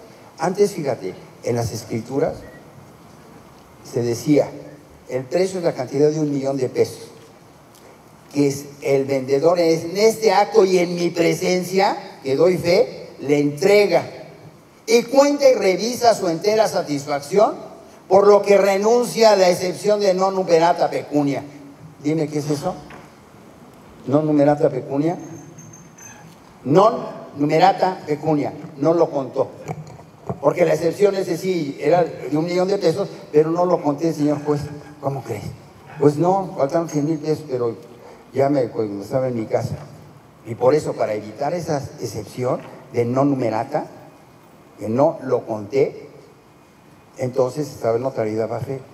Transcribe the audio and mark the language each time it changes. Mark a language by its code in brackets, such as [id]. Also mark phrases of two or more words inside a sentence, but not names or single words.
[es] Antes, fíjate, en las escrituras se decía, el precio es la cantidad de $1,000,000, que es el vendedor en este acto y en mi presencia, que doy fe, le entrega y cuenta y revisa su entera satisfacción, por lo que renuncia a la excepción de [la] non numerata pecunia. [es] Dime, ¿qué es eso? [la] Non numerata pecunia. Non numerata pecunia, [es] no lo contó. Porque la excepción es decir, era de $1,000,000, pero no lo conté, señor juez. ¿Cómo crees? Pues no, faltaron $100,000, pero ya cuando estaba en mi casa. Y por eso, para evitar esa excepción de [la] non numerata, [es] que no lo conté, entonces estaba en notariedad a fe.